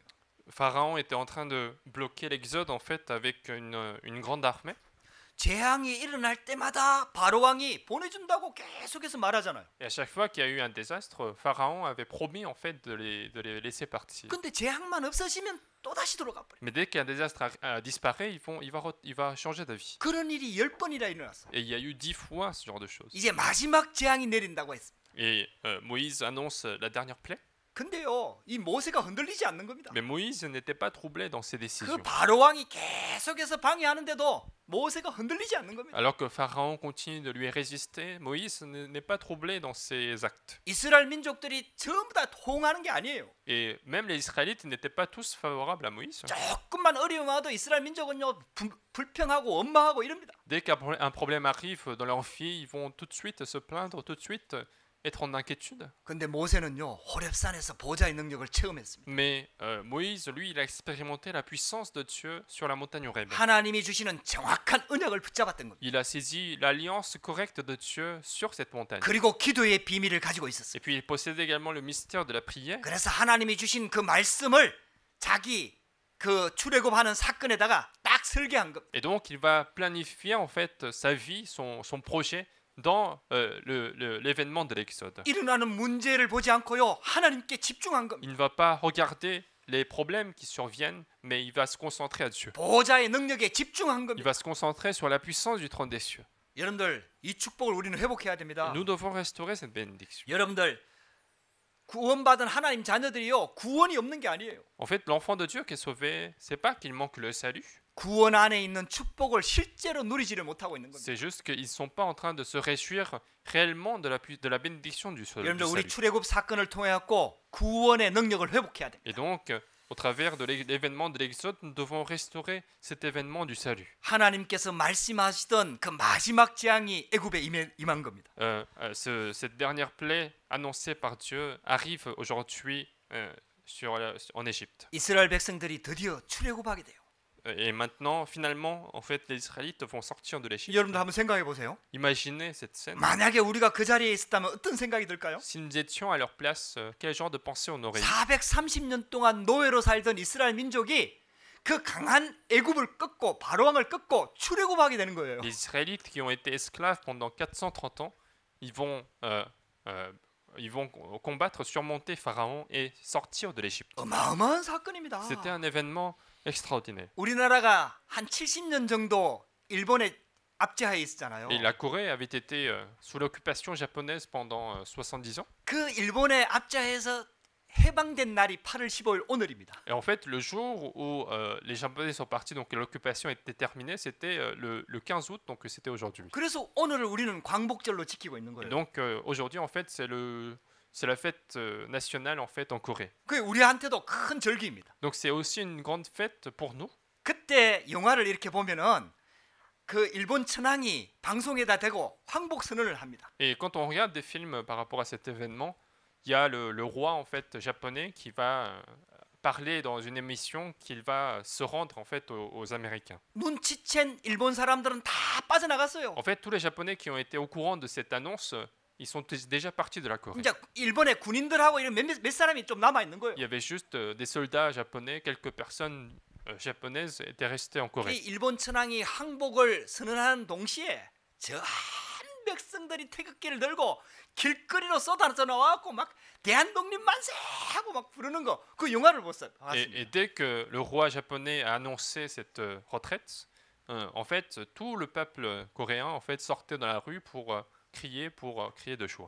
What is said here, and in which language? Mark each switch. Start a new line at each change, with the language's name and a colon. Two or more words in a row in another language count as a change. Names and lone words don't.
French: Pharaon était en train de bloquer l'Exode en fait avec une grande armée.
Korean: 재앙이 일어날 때마다 바로 왕이 보내준다고 계속해서 말하잖아요.
French: Et à chaque fois qu'il y a eu un désastre, Pharaon avait promis en fait de les laisser partir.
Korean: 근데 재앙만 없어지면 또 다시 돌아가 버려.
French: Mais dès qu'un désastre disparaît, il va changer d'avis.
Korean: 그런 일이 10번이나 일어났어.
French: Et il y a eu 10 fois ce genre de choses.
Korean: 이제 마지막 재앙이 내린다고 했습니다.
French: Et Moïse annonce la dernière plaie.
Korean: 근데요, 이 모세가 흔들리지 않는 겁니다.
French: Mais Moïse n'était pas troublé dans ses 그 décisions.
Korean: 바로 왕이 계속해서 방해하는데도 모세가 흔들리지 않는 겁니다.
French: Alors que Pharaon continue de lui résister, Moïse n'est pas troublé dans ses actes.
Korean: 이스라엘 민족들이 전부 다 호응하는 게 아니에요.
French: Et même les Israélites n'étaient pas tous favorables à Moïse.
Korean: 조금만 어려움 와도 이스라엘 민족은요 불평하고 원망하고 이럽니다.
French: Dès qu'un problème arrive dans leur vie, ils vont tout de suite se plaindre, tout de suite, être en inquiétude.
Korean: 근데 모세는요 호렙산에서 보좌의 능력을 체험했습니다.
French: Mais Moïse, lui, il a expérimenté la puissance de Dieu sur la montagne Horeb.
Korean: 하나님이 주시는 정확한 언약을 붙잡았던 겁니다.
French: Il a saisi l'alliance correcte de Dieu sur cette montagne.
Korean: 그리고 기도의 비밀을 가지고 있었어요.
French: Et puis il possédait également le mystère de la prière.
Korean: 그래서 하나님이 주신 그 말씀을 자기 그 출애굽하는 사건에다가 딱 설계한 겁니다.
French: Et donc il va planifier en fait sa vie, son projet dans l'événement de l'Exode.
Korean: 일어나는 문제를 보지 않고요 하나님께 집중한 겁니다.
French: Il ne va pas regarder les problèmes qui surviennent, mais il va se concentrer à Dieu.
Korean: 보좌의 능력에 집중한
French: Il
Korean: 겁니다.
French: va se concentrer sur la puissance du trône des cieux.
Korean: 여러분들 이 축복을 우리는 회복해야 됩니다.
French: Nous devons restaurer cette bénédiction.
Korean: 여러분들 구원받은 하나님 자녀들이요 구원이 없는 게 아니에요.
French: En fait, l'enfant de Dieu qui est sauvé, c'est pas qu'il manque le salut,
Korean: 구원 안에 있는 축복을 실제로 누리지를 못하고 있는 겁니다.
French: c'est juste qu'ils sont pas en train de se réjouir réellement de la bénédiction du
Korean: 여러분들 우리
French: salut.
Korean: 출애굽 사건을 통해 갖고 구원의 능력을 회복해야 됩니다.
French: Et donc, au travers de l'événement de l'Exode, nous devons restaurer cet événement du salut.
Korean: 하나님께서 말씀하시던 그 마지막 재앙이 애굽에 임한 겁니다.
French: Cette dernière plaie annoncée par Dieu arrive aujourd'hui en Égypte.
Korean: 이스라엘 백성들이 드디어 출애굽하게 돼요.
French: Et maintenant, finalement, en fait, les Israélites vont sortir de l'Égypte.
Korean: 여러분들 한번 생각해 보세요.
French: Imaginez cette scène.
Korean: 만약에 우리가 그 자리에 있었다면 어떤 생각이 들까요?
French: Si nous étions à leur place, quel genre de pensée on aurait eu?
Korean: 430년 동안 노예로 살던 이스라엘 민족이 그 강한 애굽을 꺾고 바로왕을 꺾고 출애굽하게 되는 거예요.
French: Les Israélites qui ont été esclaves pendant 430 ans, ils vont combattre, surmonter Pharaon et sortir de l'Égypte.
Korean: 어마어마한 사건입니다.
French: C'était un événement extraordinaire.
Korean: 우리나라가 한 70년 정도 일본에 압제하에 있었잖아요.
French: Et la Corée avait été sous l'occupation japonaise pendant 70 ans.
Korean: 그 일본의 압제하에서 해방된 날이 8월 15일 오늘입니다.
French: Et en fait, le jour où les Japonais sont partis, donc l'occupation était terminée, c'était le 15 août, donc c'était aujourd'hui.
Korean: 그래서 오늘을 우리는 광복절로 지키고 있는
French: Et
Korean: 거예요.
French: donc aujourd'hui, en fait, c'est la fête nationale en fait en Corée.
Korean: 그게 우리한테도 큰 절기입니다.
French: Donc c'est aussi une grande fête pour nous.
Korean: 그때 영화를 이렇게 보면은 그 일본 천황이 방송에다 대고 황복 선언을 합니다.
French: Et quand on regarde des films par rapport à cet événement, il y a le roi en fait japonais qui va parler dans une émission qu'il va se rendre en fait aux Américains.
Korean: 눈치챈 일본 사람들은 다 빠져나갔어요.
French: En fait, tous les Japonais qui ont été au courant de cette annonce, ils sont déjà partis de la Corée.
Korean: 이제 일본의 군인들하고 이런 몇 사람이 좀 남아 있는 거예요.
French: Il y avait juste des soldats japonais, quelques personnes japonaises étaient restées en 이 Corée.
Korean: 일본 천황이 항복을 선언하는 동시에 저 백성들이 태극기를 들고 길거리로 쏟아져 나와갖고 막 대한독립 만세 하고 막 부르는 거 그 영화를 봤습니다.
French: Et dès que le roi japonais a annoncé cette retraite, en fait, tout le peuple coréen en fait sortait dans la rue pour crier de joie.